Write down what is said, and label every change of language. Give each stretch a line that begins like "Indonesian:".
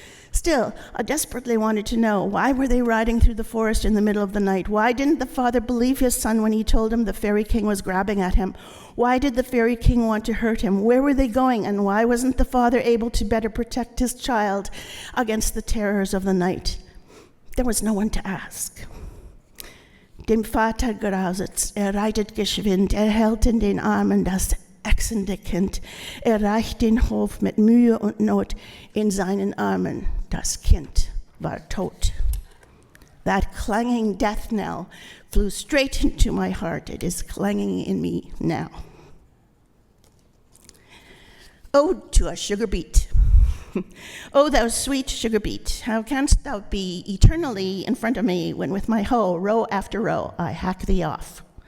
English: Still, I desperately wanted to know, why were they riding through the forest in the middle of the night? Why didn't the father believe his son when he told him the fairy king was grabbing at him? Why did the fairy king want to hurt him? Where were they going, and why wasn't the father able to better protect his child against the terrors of the night? There was no one to ask.
German: Dem Vater grauset's, reitet geschwind, hält in den Armen das ächzende Kind. Reicht den Hof mit Mühe und Not in seinen Armen. Das Kind war tot.
English: That clanging death knell flew straight into my heart. It is clanging in me now. Ode to a sugar beet. O thou sweet sugar beet, how canst thou be eternally in front of me when with my hoe, row after row, I hack thee off?